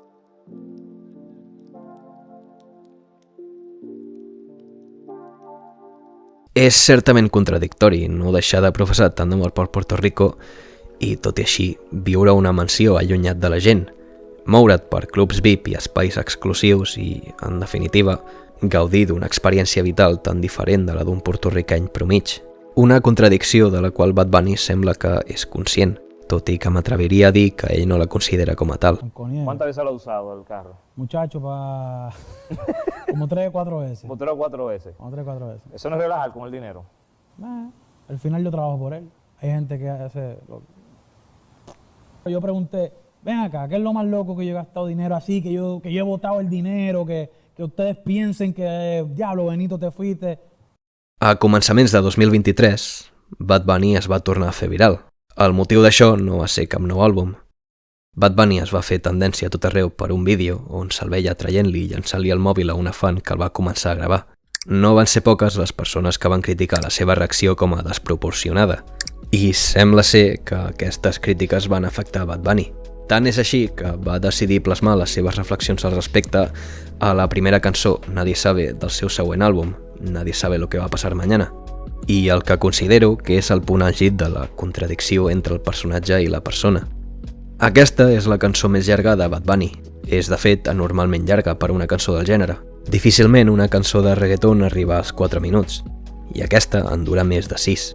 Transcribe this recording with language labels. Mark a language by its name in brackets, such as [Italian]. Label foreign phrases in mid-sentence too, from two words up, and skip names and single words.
[Catalan] És certament contradictori no deixar de professar tant d'amor per Puerto Rico i, tot i així, viure a una mansió allunyat de la gent, moure't per clubs VIP i espais exclusius i, en definitiva, gaudir d'una experiència vital tan diferent de la d'un portorricany promig. Una contradicció de la qual Bad Bunny sembla que és conscient, tot i que m'atreviria a dir que ell no la considera com a tal. [Spanish] ¿Cuántas veces lo ha usado el carro? Muchacho, como 3 o 4 veces. Como 3 o 4 veces. Como 3 o 4 veces. ¿Eso no es relajar con el dinero? Al final yo trabajo por él. Hay gente que hace... Yo pregunté, ven acá, ¿qué es lo más loco que yo he gastado dinero así, que yo he botado el dinero, que ustedes piensen que, diablo, Benito, te fuiste? [Catalan] A començaments de 2023, Bad Bunny es va tornar a fer viral. El motiu d'això no va ser cap nou àlbum. Bad Bunny es va fer tendència a tot arreu per un vídeo on se'l veia traient-li i llançant-li el mòbil a una fan que el va començar a gravar. No van ser poques les persones que van criticar la seva reacció com a desproporcionada. I sembla ser que aquestes crítiques van afectar Bad Bunny. Tant és així que va decidir plasmar les seves reflexions al respecte a la primera cançó, [Spanish] Nadie sabe, [Catalan] del seu següent àlbum, [Spanish] Nadie sabe lo que va pasar mañana, [Catalan] i el que considero que és el punt àlgid de la contradicció entre el personatge i la persona. Aquesta és la cançó més llarga de Bad Bunny. És, de fet, anormalment llarga per una cançó del gènere. Difícilment una cançó de reggaeton arriba als 4 minuts, i aquesta en dura més de 6.